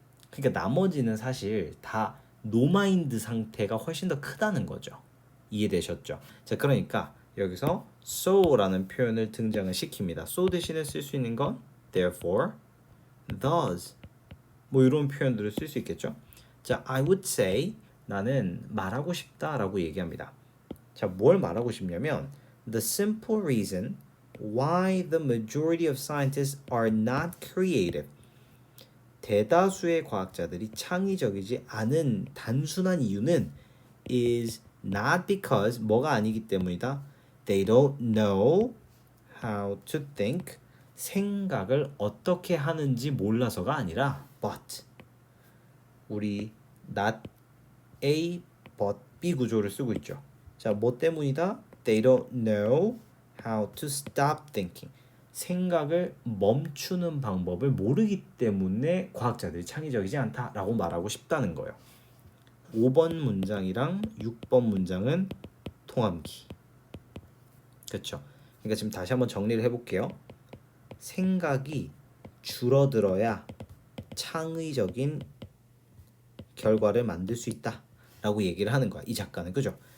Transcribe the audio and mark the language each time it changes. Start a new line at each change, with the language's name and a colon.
Korean: 그러니까 나머지는 사실 다 노마인드 상태가 훨씬 더 크다는 거죠. 이해되셨죠? 자, 그러니까 여기서 so라는 표현을 등장을 시킵니다. so 대신에 쓸 수 있는 건 therefore, thus 뭐 이런 표현들을 쓸 수 있겠죠. 자, I would say 나는 말하고 싶다라고 얘기합니다.
English: 자, 뭘 말하고 싶냐면 the simple reason why the majority of scientists are not creative.
Korean: 대다수의 과학자들이 창의적이지 않은 단순한 이유는 is not because 뭐가 아니기 때문이다.
English: They don't know how to think.
Korean: 생각을 어떻게 하는지 몰라서가 아니라 but 우리 not A but B 구조를 쓰고 있죠. 자, 뭐 때문이다?
English: They don't know how to stop thinking.
Korean: 생각을 멈추는 방법을 모르기 때문에 과학자들이 창의적이지 않다라고 말하고 싶다는 거예요. 5번 문장이랑 6번 문장은 통함기. 그렇죠? 그러니까 지금 다시 한번 정리를 해볼게요. 생각이 줄어들어야 창의적인 결과를 만들 수 있다라고 얘기를 하는 거야. 이 작가는. 그죠?